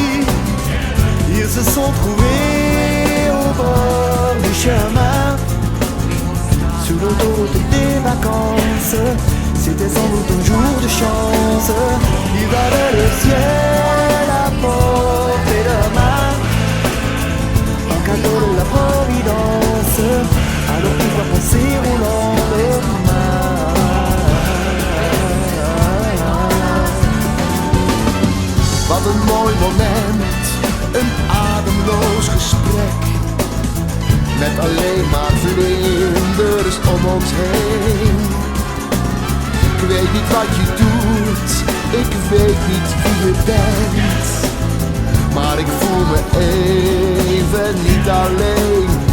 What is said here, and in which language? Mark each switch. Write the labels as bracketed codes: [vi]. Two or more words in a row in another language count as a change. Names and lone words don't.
[fr] Ils se sont trouvés au bord du chemin, sur l'autoroute des vacances. C'était sans doute un jour de chance, ils avaient le ciel à portée de main, un cadeau de la Providence, alors pourquoi penser au lendemain? [nl] Wat een mooi moment, een ademloos gesprek, met alleen maar vlinders om ons heen. Ik weet niet wat je doet, ik weet niet wie je bent, maar ik voel me even niet alleen.